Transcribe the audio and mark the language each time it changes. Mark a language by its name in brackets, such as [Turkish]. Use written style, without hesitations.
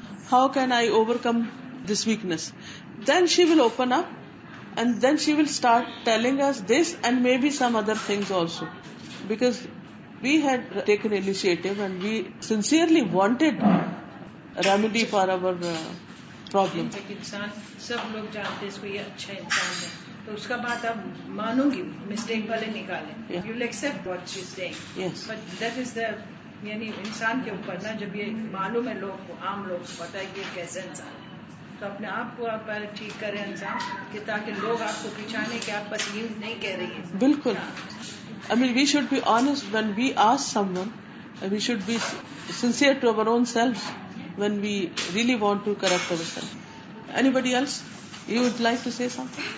[English] How can I overcome this weakness? Then she will open up and then she will start telling us this and maybe some other things also. Because we had taken initiative and we sincerely wanted a remedy for our problem. [Urdu] انسان سب لوگ جانتے اس کو یہ اچھا انسان ہے، تو اس کا بات آپ مانو گی، مسٹیک والے نکالیں، [English] Yeah. You will accept what she is saying. Yes. But that is the, [Urdu] یعنی انسان کے اوپر نا، جب یہ معلوم ہے لوگ کو، عام لوگ کو پتا ہے کہ یہ کیسے انسان ہے، تو اپنے آپ کو آپ پہلے ٹھیک کریں انسان کہ تاکہ لوگ آپ کو پہچانے کہ آپ بس یہ نہیں کہہ رہی ہیں. بالکل. [English] I mean, we should be honest when we ask someone. We should be sincere to our own selves when we really want to correct ourselves. Anybody else? You would like to say something?